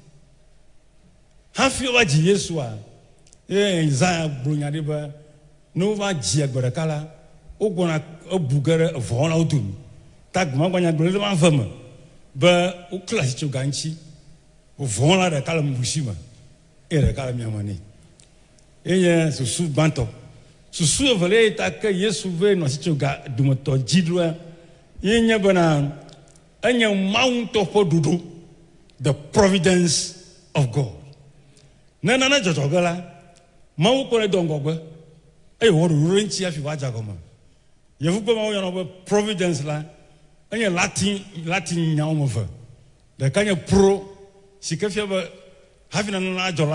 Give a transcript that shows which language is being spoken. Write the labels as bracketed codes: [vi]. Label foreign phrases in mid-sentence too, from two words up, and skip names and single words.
[ee] hafi wova dzi Yesua eye Isaya gblɔ nya ɖi be ne wova dzi egbe ɖeka la wogbɔna ebu ge ɖe vɔ̃lawo dome ta gbɔmagbanya gblɔ ɖe ma ve me be wokle atitsoga ŋuti vɔ̃la ɖeka le nuɖusi me eye ɖeka le miame nɛ eye susu gbãtɔ susu evelia yi ta ke Yesu ve nɔ atitsoga dometɔ dzi ɖoa ye nye bena enye Mawu ŋutɔ ƒe ɖoɖo [en] the providence of God [ee] ne nane dzɔdzɔ ge la Mawu kpɔnɛ dɔ ŋgɔgbe eye wɔ ɖoɖo ɖe ŋuti hafi woadze agɔme yevu gbe Mawu yɔna be providence la enye Latin nya wɔme eve ɖeka nye pro si ke fia be hafi nane la adzɔ la